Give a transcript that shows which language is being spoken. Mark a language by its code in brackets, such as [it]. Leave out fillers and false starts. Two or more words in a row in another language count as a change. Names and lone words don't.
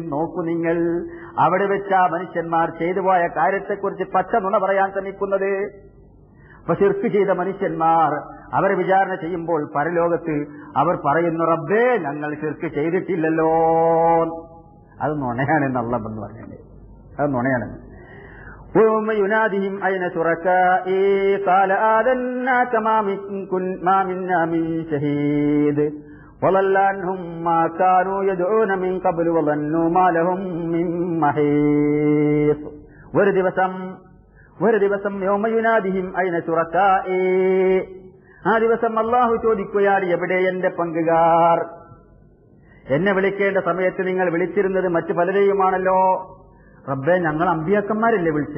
[ml] നോക്കൂ നിങ്ങൾ, അവിടെ വെച്ച് ആ മനുഷ്യന്മാർ ചെയ്തു പോയ കാര്യത്തെക്കുറിച്ച് പച്ച നുണ പറയാൻ ശ്രമിക്കുന്നത്. അപ്പൊ ശിർക്ക് ചെയ്ത മനുഷ്യന്മാർ അവരെ വിചാരണ ചെയ്യുമ്പോൾ പരലോകത്ത് അവർ പറയുന്നു, റബ്ബേ ഞങ്ങൾ ശിർക്ക് ചെയ്തിട്ടില്ലല്ലോ. അത് നുണയാണെന്ന് അള്ളാഹ് എന്ന് പറഞ്ഞത്, അത് നുണയാണെന്ന്. [ar] ويوم ينادهم أين شركائي قال آذناك ما منا من شهيد وضل عنهم ما كانوا يدعون من قبل وظنوا ما لهم من محيص. [ml] ഒരു ദിവസം [ar] يوم يناديهم أين شركائي, [ml] ആ ദിവസം അല്ലാഹു ചോദിക്കുകയാണ്, എവിടെ എന്റെ പങ്കുകാർ? എന്നെ വിളിക്കേണ്ട സമയത്ത് നിങ്ങൾ വിളിച്ചിരുന്നത് മറ്റു പലരെയുമാണല്ലോ. റബ്ബേ, ഞങ്ങൾ അമ്പിയാക്കന്മാരല്ലേ വിളിച്ചത്?